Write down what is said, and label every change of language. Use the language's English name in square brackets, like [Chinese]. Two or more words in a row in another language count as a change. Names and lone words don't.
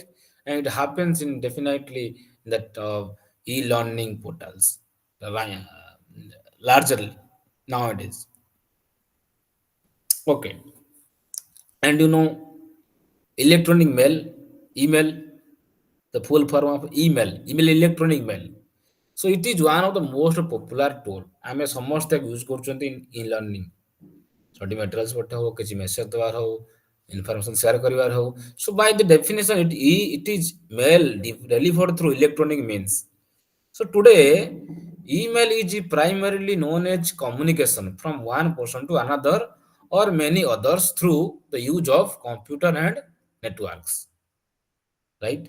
[English] And it happens in definitely that e-learning portals, larger nowadays. Okay, and electronic mail, email, the full form of email electronic mail. So it is one of the most popular tool. [Odia] ଆମେ ସମସ୍ତେ ୟୁଜ୍ କରୁଛନ୍ତି [English] in learning. Study materials [Odia] ପଠା ହଉ, କିଛି message ଦେବାର ହଉ, [English] information share [Odia] କରିବାର ହଉ. [English] So by the definition, it is mail delivered through electronic means. So today, email is primarily known as communication from one person to another or many others through the use of computer and networks, right?